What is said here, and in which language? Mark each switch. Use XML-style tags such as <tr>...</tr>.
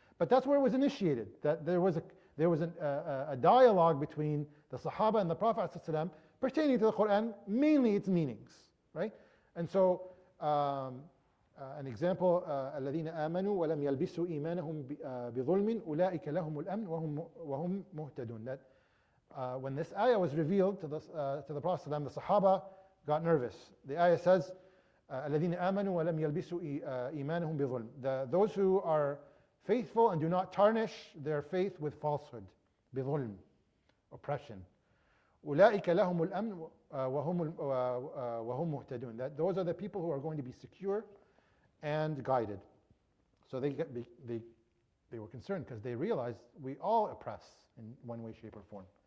<en>But that's where it was initiated, that there was a dialogue between the Sahaba and the Prophet ﷺ pertaining to the Quran, mainly its meanings, right? And so, an example,</en> <ar>الَّذِينَ آمَنُوا وَلَمْ يَلْبِسُوا إِيمَانَهُمْ بِظُلْمٍ أُولَٰئِكَ لَهُمُ الْأَمْنُ وَهُمْ مُهْتَدُونَ.</ar> <en>That when this ayah was revealed to the Prophet ﷺ, the Sahaba got nervous. The ayah says,</en> <ar>الَّذِينَ آمَنُوا وَلَمْ يَلْبِسُوا إِيمَانَهُمْ بِظُلْمٍ.</ar> <en>Those who are faithful and do not tarnish their faith with falsehood, بِظُلْم, oppression.</en> <ar>أُولَٰئِكَ لَهُمُ الْأَمْنُ وَهُمْ مُهْتَدُونَ.</ar> <en>That those are the people who are going to be secure and guided. So they were concerned because they realized we all oppress in one way, shape, or form.</en>